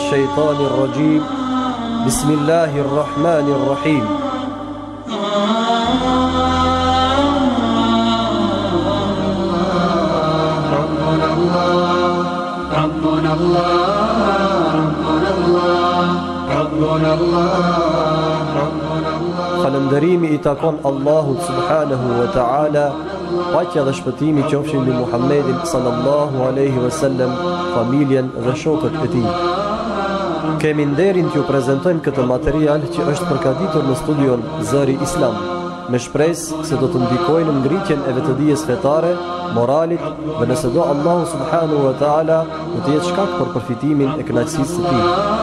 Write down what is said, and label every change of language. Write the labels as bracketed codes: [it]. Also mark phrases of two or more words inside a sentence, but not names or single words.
[ar] الشيطان الرجيم بسم الله الرحمن الرحيم ربنا الله [sq] Falënderimi i takon Allahut [ar] سبحانه وتعالى, [sq] paqja dhe shpëtimi qofshin mbi Muhammedin [ar] صلى الله عليه وسلم, [sq] familjen dhe shokët e tij. Kemi nderin t'ju prezantojmë këtë material që është përgatitur në studion Zëri Islam, me shpresë se do të ndikojnë në ngritjen e vetëdijes fetare, moralit dhe nëse do Allahu [ar] سبحانه وتعالى [sq] do të jetë shkak për përfitimin e kënaqësisë së tij.